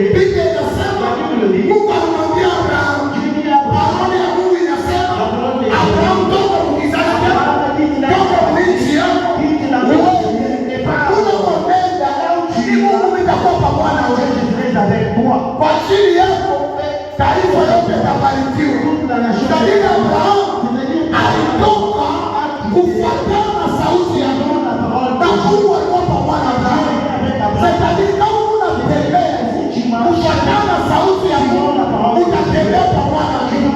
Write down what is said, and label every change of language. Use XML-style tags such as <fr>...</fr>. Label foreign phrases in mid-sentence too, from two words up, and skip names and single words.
<fr>La Bible dit Dieu dit Abraham, avec toi.</fr> <sw>Kwa ajili yako taifa yote itabarikiwa. Lakini Abrahamu alitoka kufuatana na sauti ya Mungu na Mungu alikuwa pamoja na Abrahamu. C'est-à-dire kama unatembea kufuatana na sauti ya Mungu utatembea pamoja na Mungu.</sw>